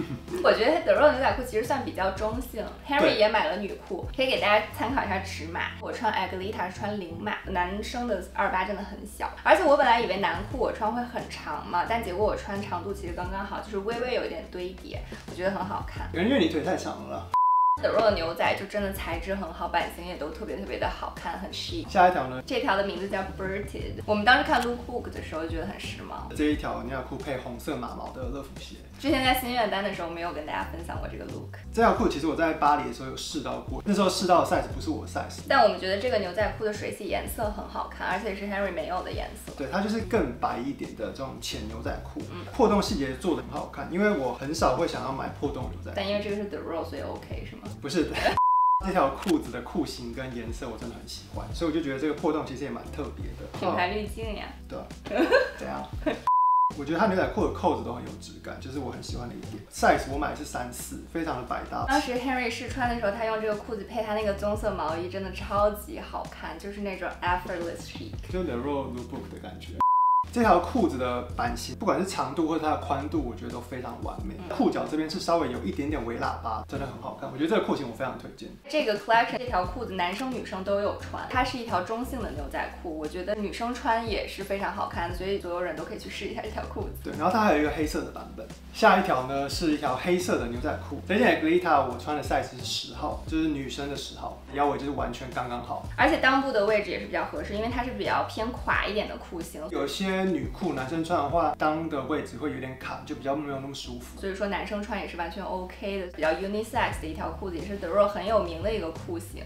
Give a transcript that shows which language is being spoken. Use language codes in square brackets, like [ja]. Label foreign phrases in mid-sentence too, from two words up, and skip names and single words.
[zh] 我覺得 The Row 牛仔褲其實算比較中性。Henry 也買了女褲，可以給大家參考一下尺碼。我穿 Aguilita 是穿0碼，男生的28真的很小，而且我本來以為男褲我穿會很長嘛，但結果我穿長度其實剛剛好，就是微微有一點堆疊，我覺得很好看。因為你腿太長了。 The Row 的牛仔就真的材質很好，版型也都特別特別的好看，很 chic。下一條呢？這條的名字叫 Burted， 我們當時看 Lookbook 的時候就覺得很時髦。這一條牛仔褲配紅色馬毛的樂福鞋。之前在心願單的時候沒有跟大家分享過這個 look。這條褲其實我在巴黎的時候有試到過，那時候試到的 size 不是我的 size。但我們覺得這個牛仔褲的水洗顏色很好看，而且是 Henry 沒有的顏色。對，它就是更白一點的這種淺牛仔褲，破洞細節做得很好看，因為我很少會想要買破洞牛仔褲。但因為這個是 The Row，所以 OK 是嗎？不是的。這條褲子的褲型跟顏色我真的很喜歡，所以我就覺得這個破洞其實也蠻特別的。品牌濾鏡呀。對。怎樣？我覺得它牛仔褲的扣子都很有質感，就是我很喜歡的一點。size 我買的是34，非常的百搭。當時 Henry 試穿的時候，他用這個褲子配他那個棕色毛衣，真的超級好看，就是那種 [en] effortless chic， [zh] 就 The Row Lookbook 的感覺。這條褲子的版型，不管是長度或者它的寬度，我覺得都非常完美。褲腳這邊是稍微有一點點微喇叭，真的很好看。我覺得這個褲型我非常推薦。這個 collection 這條褲子男生女生都有穿，它是一條中性的牛仔褲，我覺得女生穿也是非常好看的，所以所有人都可以去試一下這條褲子。對，然後它還有一個黑色的版本， 下一條呢是一條黑色的牛仔褲，這件 Aguilita 我穿的 size 是10號，就是女生的10號，腰圍就是完全剛剛好，而且襠部的位置也是比較合適，因為它是比較偏垮一点的褲型。有些女褲男生穿的話，襠的位置會有點卡，就比較沒有那麼舒服。所以說男生穿也是完全 OK 的，比較 unisex 的一條褲子，也是德若很有名的一個褲型。